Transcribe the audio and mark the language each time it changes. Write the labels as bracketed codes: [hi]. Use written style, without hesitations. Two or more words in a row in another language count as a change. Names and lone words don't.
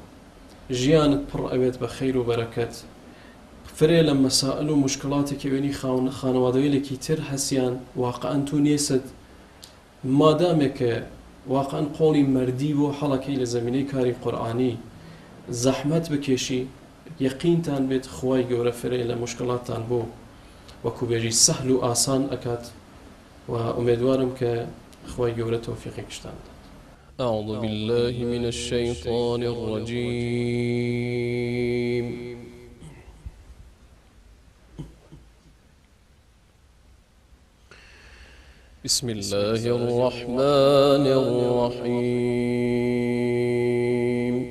[ckb] ژیانت پڕ ئەوێت بە خەیر و بەرەکەت، فرێ لە مەسائل و مشکلاتێکی وێنی خانەوادەیەکی تر هەسیان واقعاً تو نێست، مادامێکە واقعاً قۆڵی مەردی بۆ هەڵەکەی لە زەمینەی کاری قورئانی زەحمەت بکێشی، یەقینتان بێت خوای گەورە فرەی لە مشکلاتان بۆ وەکو بێژی سەهل و ئاسان ئەکات و ئومێدوارم کە خوای گەورە تەوفیقێکشتان بدات. [ar] أعوذ بالله من الشيطان الرجيم. بسم الله الرحمن الرحيم.